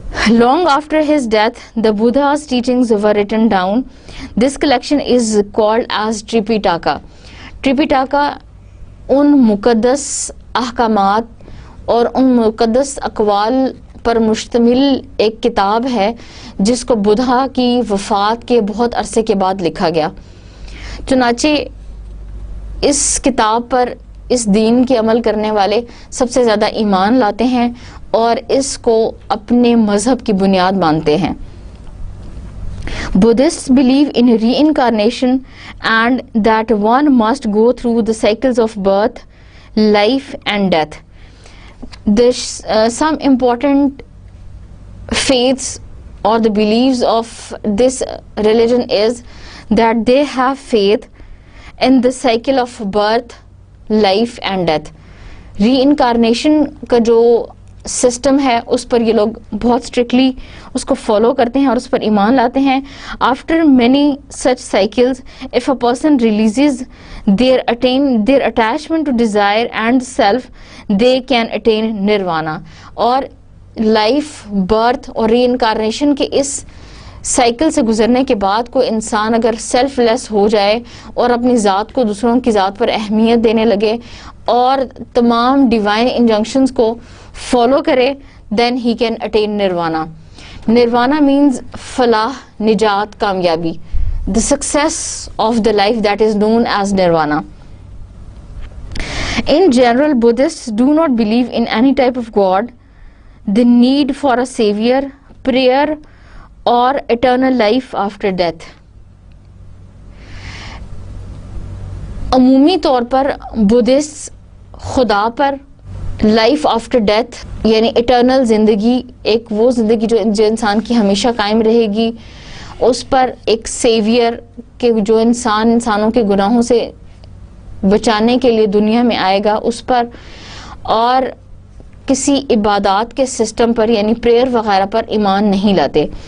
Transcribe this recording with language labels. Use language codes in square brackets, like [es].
[en] Long after his death, the Buddha's teachings were written down. This collection is called as Tripitaka. [ur] Tripitaka ان مقدس احکامات اور ان مقدس اقوال پر مشتمل ایک کتاب ہے جس کو بدھا کی وفات کے بہت عرصے کے بعد لکھا گیا. چنانچہ اس کتاب پر اس دین کے عمل کرنے والے سب سے زیادہ ایمان لاتے ہیں اور اس کو اپنے مذہب کی بنیاد مانتے ہیں. [en] Buddhists believe in reincarnation and that one must go through the cycles of birth, life and death. Some important faiths or the beliefs of this religion is that they have faith in the cycle of birth, life and death. [ur] Reincarnation کا جو system ہے اس پر یہ لوگ بہت strictly اس کو follow کرتے ہیں اور اس پر ایمان لاتے ہیں. [en] After many such cycles of a person releases their attachment to desire and self, they can attain nirvana. [ur] اور لائف, برتھ اور ری انکارنیشن کے اس سائیکل سے گزرنے کے بعد کوئی انسان اگر سیلف لیس ہو جائے اور اپنی ذات کو دوسروں کی ذات پر اہمیت دینے لگے اور تمام ڈیوائن انجنکشنز کو فالو کرے, [en] then he can attain nirvana. Nirvana means [ur] فلاح, نجات, کامیابی. [en] The success of the life that is known as nirvana. In general, Buddhists do not believe in any type of God, the need for a savior, prayer or eternal life after death. [ur] عمومی طور پر Buddhist خدا پر, life after death یعنی eternal زندگی, ایک وہ زندگی جو انسان کی ہمیشہ قائم رہے گی, اس پر ایک سیویئر کہ جو انسانوں کے گناہوں سے بچانے کے لیے دنیا میں آئے گا اس پر, اور کسی عبادات کے سسٹم پر یعنی پریئر وغیرہ پر ایمان نہیں لاتے.